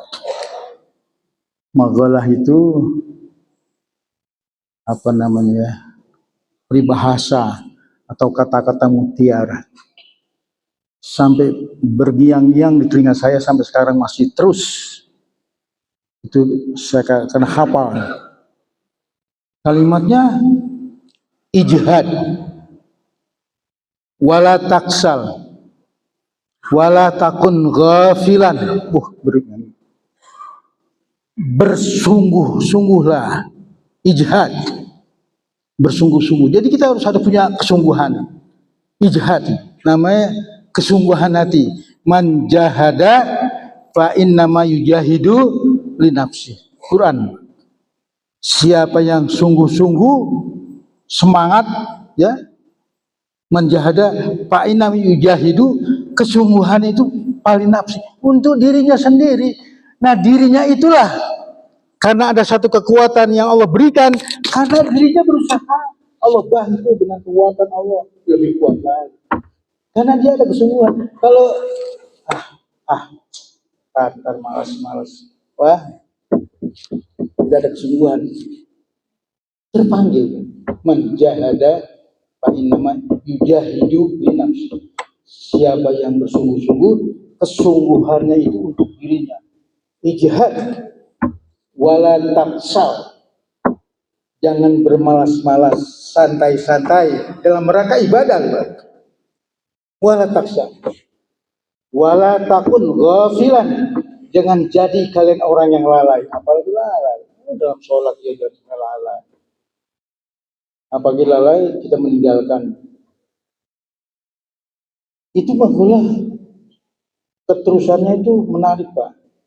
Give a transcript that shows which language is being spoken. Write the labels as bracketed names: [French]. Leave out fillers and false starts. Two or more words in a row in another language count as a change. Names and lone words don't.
[Indonesian] Magolah itu apa namanya? Peribahasa atau kata-kata mutiara. Sampai bergiang-giang di telinga saya sampai sekarang masih terus. Itu saya kena hafal. Kalimatnya [Arabic] اجهد ولا تكسل ولا تكن غافلا. [Indonesian] Bersungguh-sungguhlah, ijhad, bersungguh-sungguh. Jadi kita harus ada punya kesungguhan, ijhad, namanya kesungguhan hati. [Arabic] من جاهد فإنما يجاهد لنفسه. [Indonesian] Quran. Siapa yang sungguh-sungguh semangat, ya, [Arabic] من جاهد فإنما يجاهد, [Indonesian] kesungguhan itu paling nafsi untuk dirinya sendiri. Nah, dirinya itulah karena ada satu kekuatan yang Allah berikan, karena dirinya berusaha, Allah bantu dengan kekuatan Allah lebih kuat lagi. Karena dia ada kesungguhan. Kalau malas, wah, tidak ada kesungguhan. Terpanggil [Arabic] من جاهد فإنما يجاهد لنفسه. [Indonesian] Siapa yang bersungguh-sungguh, kesungguhannya itu untuk dirinya. [Arabic] اجهد، ولا تكسل, [Indonesian] jangan bermalas-malas, santai-santai dalam rangka ibadah. [Arabic] ولا تكسل، ولا تكن غافلا, [Indonesian] jangan jadi kalian orang yang lalai. Apalagi lalai dalam sholat, ya jangan lalai. Apalagi lalai kita meninggalkan. Itu bagulah keterusannya itu menarik, Pak.